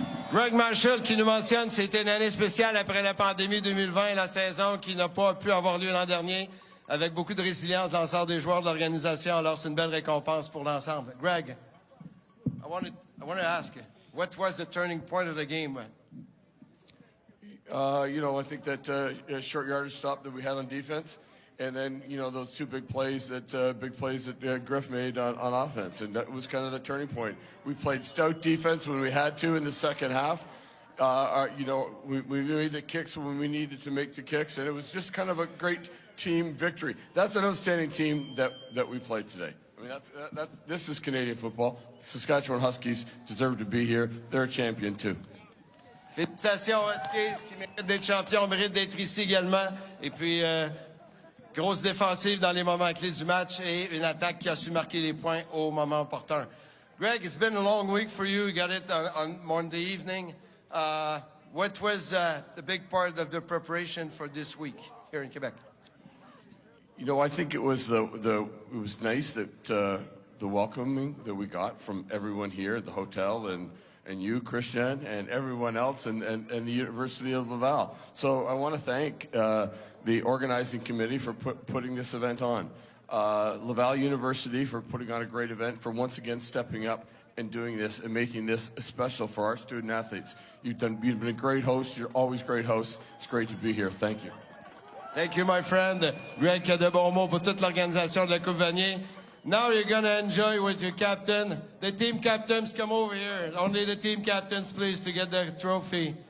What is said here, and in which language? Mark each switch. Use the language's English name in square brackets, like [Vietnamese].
[French] Greg Marshall qui nous mentionne c'était une année spéciale après la pandémie 2020, la saison qui n'a pas pu avoir lieu l'an dernier, avec beaucoup de résilience de l'ensemble des joueurs de l'organisation. Alors c'est une belle récompense pour l'ensemble. [English] Greg, I want to ask you, what was the turning point of the game? You know, I think that short yardage stop that we had on defense, and then, you know, those two big plays that Griff made on offense, and that was kind of the turning point. We played stout defense when we had to in the second half. You know, we made the kicks when we needed to make the kicks, and it was just kind of a great team victory. That's an outstanding team that we played today. I mean, this is Canadian football. Saskatchewan Huskies deserve to be here. They're a champion too. [French] Félicitations Huskies qui méritent d'être champions, méritent d'être ici également. Et puis, grosse défensive dans les moments clés du match et une attaque qui a su marquer les points au moment opportun. [English] Greg, it's been a long week for you. You got it on Monday evening. What was the big part of the preparation for this week here in Quebec? You know, I think it was it was nice that the welcoming that we got from everyone here at the hotel and you, Christian, and everyone else, and the University of Laval. So I want to thank the organizing committee for putting this event on. Laval University for putting on a great event, for once again stepping up and doing this and making this special for our student athletes. You've been a great host. You're always great hosts. It's great to be here. Thank you. Thank you, my friend. [French] Greg qui a de bons mots pour toute l'organisation de la Coupe Vanier. [English] Now you're going to enjoy with your captain. The team captains, come over here. Only the team captains, please, to get the trophy.